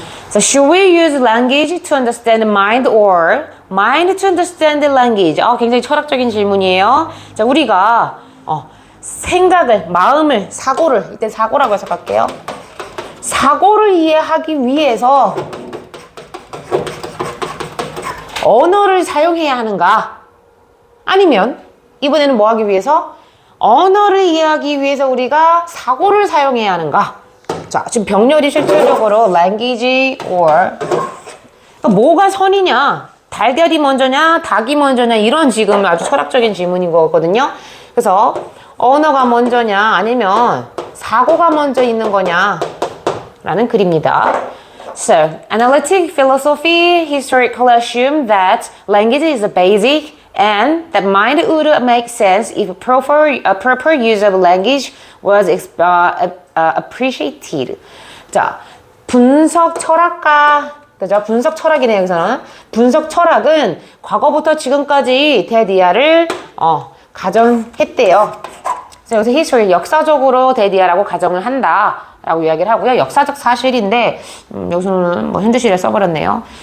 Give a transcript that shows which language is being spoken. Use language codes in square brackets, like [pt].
[en] So, should we use language to understand mind or mind to understand the language? [ko] 굉장히 철학적인 질문이에요. 자, 우리가 생각을, 마음을, 사고를, 이때 사고라고 해석할게요. 사고를 이해하기 위해서 언어를 사용해야 하는가? 아니면 이번에는 뭐 하기 위해서? 언어를 이해하기 위해서 우리가 사고를 사용해야 하는가? 자, 지금 병렬이 실질적으로 language or 그러니까 뭐가 선이냐? 달걀이 먼저냐? 닭이 먼저냐? 이런 지금 아주 철학적인 질문인 거거든요. 그래서 언어가 먼저냐? 아니면 사고가 먼저 있는 거냐? 라는 글입니다. [en] So, analytic philosophy historically assumed that language is the basic and that mind would make sense if a proper use of language was appreciated. [ko] 자, 분석 철학가, 그죠? 분석 철학이네요, 여기서는. 분석 철학은 과거부터 지금까지 대디아를 가정했대요. 그래서 여기서 history, 역사적으로 대디아라고 가정을 한다. 라고 이야기를 하고요. 역사적 사실인데, 여기서는 뭐 현재시를 써버렸네요.